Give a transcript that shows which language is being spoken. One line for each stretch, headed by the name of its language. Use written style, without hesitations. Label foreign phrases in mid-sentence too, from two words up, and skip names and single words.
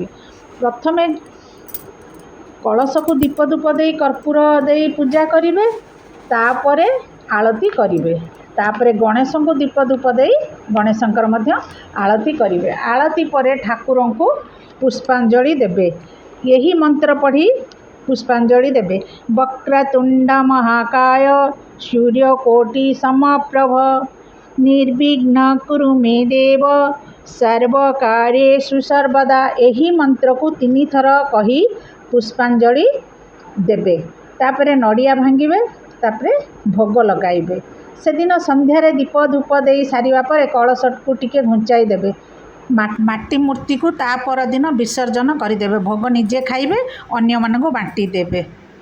Odia: ପ୍ରଥମେ କଳସ କୁ ଦୀପ ଧୂପ ଦେ କର୍ପୂର ଦେ ପୂଜା କରିବେ। ତାପରେ ଆଳତି କରିବେ। ତାପରେ ଗଣେଶ କୁ ଦୀପ ଧୂପ ଦେ ଗଣେଶଙ୍କର ମଧ୍ୟ ଆଳତି କରିବେ। ଆଳତି ପରେ ଠାକୁର କୁ ପୁଷ୍ପାଞ୍ଜଳି ଦେବେ। ଏହି ମନ୍ତ୍ର ପଢ଼ି ପୁଷ୍ପାଞ୍ଜଳି ଦେବେ।
Sanskrit: वक्रतुंड महाकाय सूर्यकोटि समप्रभ निर्विघ्न कुरु मे देव सर्वकार्येषु सर्वदा।
Odia: ଏହି ମନ୍ତ୍ର କୁ 3 ଥର କହି ପୁଷ୍ପାଞ୍ଜଳି ଦେବେ। ତାପରେ ନଡ଼ିଆ ଭାଙ୍ଗିବେ। ତାପରେ ଭୋଗ ଲଗାଇବେ। ସେ ଦିନ ସନ୍ଧ୍ୟାରେ ଦୀପ ଧୂପ ଦେ ସାରିବା ପରେ କଳସ କୁ ଟିକେ ଘୁଞ୍ଚାଇ ଦେବେ। ମାଟି ମୂର୍ତ୍ତିକୁ ତା ପରଦିନ ବିସର୍ଜନ କରିଦେବେ। ଭୋଗ ନିଜେ ଖାଇବେ, ଅନ୍ୟମାନଙ୍କୁ ବାଣ୍ଟି ଦେବେ।